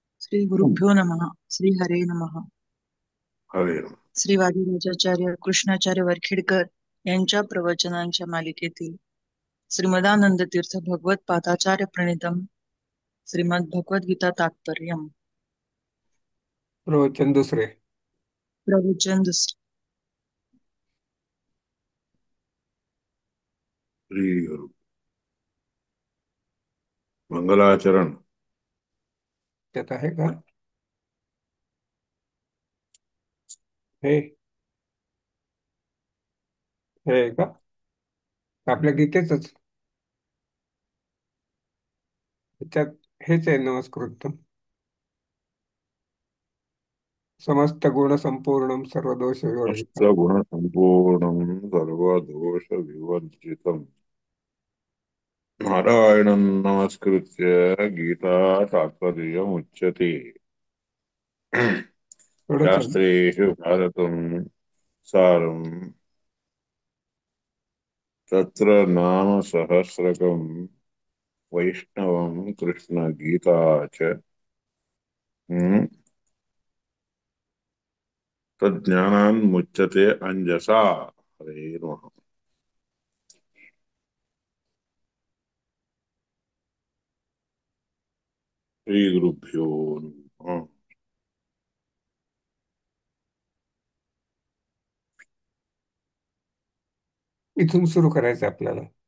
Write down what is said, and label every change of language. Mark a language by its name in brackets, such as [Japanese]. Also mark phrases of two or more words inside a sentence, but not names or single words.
[Sanskrit] श्री गुरुभ्यो नमः. श्री हरे नमः. हरे [Marathi] श्री वादिराजाचार्य कृष्णाचार्य वरखेडकर यांच्या प्रवचनांच्या मालिकेतील श्रीमदानंद तीर्थ भगवत पादाचार्य प्रणीतम श्रीमद भगवद्गीता तात्पर्यम प्रवचन दुसरे. प्रवचन दुसरे. श्री गुरु मंगलाचरण. त्यात आहे का हे हे आहे का आपल्या गीतेच त्यात हेच आहे. [Sanskrit] नमस्कृत समस्त गुण संपूर्ण सर्व दोष [Marathi] मस्त [Sanskrit] विवर्जितम्. गुण संपूर्ण सर्व दोष विवर्जितम नारायणं नमस्कृत्य गीता तात्पर्यमुच्यते. [Marathi] थोडंच आहे. [Sanskrit] शास्त्रेषु भारतं सारं तत्र नाम सहस्रकं वैष्णवं कृष्ण गीता च तज्ज्ञानान्मुच्यते अंजसा. हरे नमः. श्री गुरुभ्यो नमः. [Marathi] इथून सुरू करायचं आपल्याला.